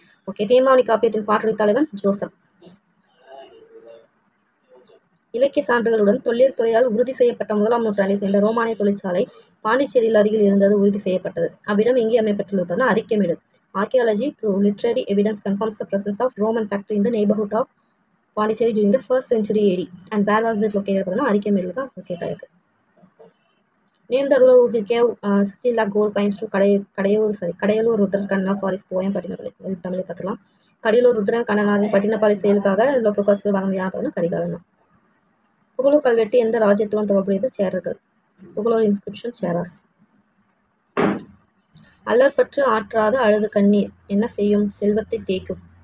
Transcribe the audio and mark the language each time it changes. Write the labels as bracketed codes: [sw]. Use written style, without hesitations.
[ta] Okay. தேமாவணி காப்பியத்தின் பாட்டுரை தலைவன் Joseph. இலக்கிய சான்றுகளுடன் தொல்லியல் துறையால் உறுதி செய்யப்பட்ட 1ஆம் நூற்றாண்டை சேர்ந்த ரோமானிய தொழிற்சாலை பாண்டிச்சேரியில் அருகில் இருந்தது உறுதி செய்யப்பட்டது. அவ்விடம் எங்கே அமைப்பட்டுள்ளதுன்னா Arikamedu. [en] Archaeology through literary evidence confirms the presence of Roman factory in the neighborhood of Pondicherry during the 1st century AD. And where was it located? [ta] பார்த்தீங்கன்னா அரிக்கமேடு தான் லொக்கேட் ஆயிருக்கு. [en] Name the ruler who gave 16 lakh gold coins to Kadiyalur Rudran Kanna for his poem Pattinappalai. [ta] இது தமிழை பார்த்துக்கலாம். Kadayalur Rudran கண்ணனாரின் Pattinappalai செயலுக்காக local வாங்கின யார் கரிகாலன் தான். புகழூர் கல்வெட்டு எந்த ராஜ்யத்துடன் தொடர்புடையது? சேரர்கள். புகழூர் [en] Inscription Cheras. [ta] அல்லற்பற்று ஆற்றாத அழுது கண்ணீர் என்ன செய்யும்? செல்வத்தை தேய்க்கும்.